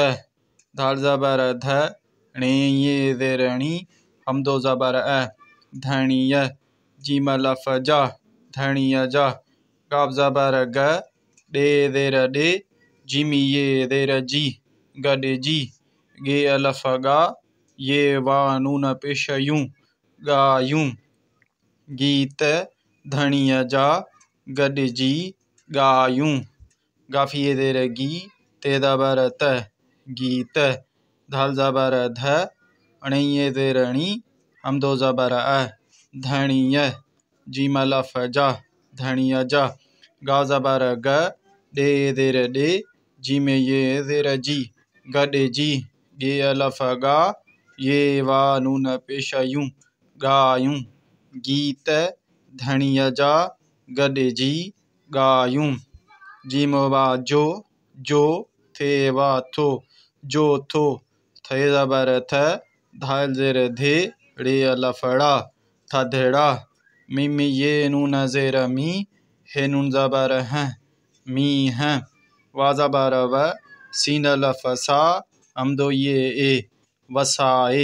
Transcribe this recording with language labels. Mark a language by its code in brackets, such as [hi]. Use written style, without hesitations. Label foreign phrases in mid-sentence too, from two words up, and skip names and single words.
[sd] दाल ज़बर ध, णे ये ज़ेरणी, हमदो ज़बर अ, धनिय। जीम लफ जा, धनिय जा। गाफ ज़बर ग, डे ज़ेर डे, जीमी ये ज़ेर जी, गड जी। गे अलफ गा, ये वा नून पेश यूं, गायूं। गीत, धनिय जा, गड जी, गायूं। गाफी ये ज़ेर गी, ते ज़बर त, गीत। धाल ज़बर ध, अणे ये ज़ेरणी, हमदो ज़बर अ, धनिय। जीम लफ जा, धनिय जा। गा ज़बर ग, डे ज़ेर डे, जीमे ये ज़ेर जी, गड जी। गे अलफ गा, ये वा नून पेश यूं, गायूं। गीत, धनिय जा, गड जी, गायूं। जीम वा जो, जो। थे वा थो, जो थो। थे ज़बर थ, धाल ज़ेर धे, रे अलफ ड़ा, थधड़ा। मीम ये नून ज़ेर मी, हे नून ज़बर हैं, मी हैं। वा ज़बर व, सीन अलफ सा, हमदो ये ए, वसाए।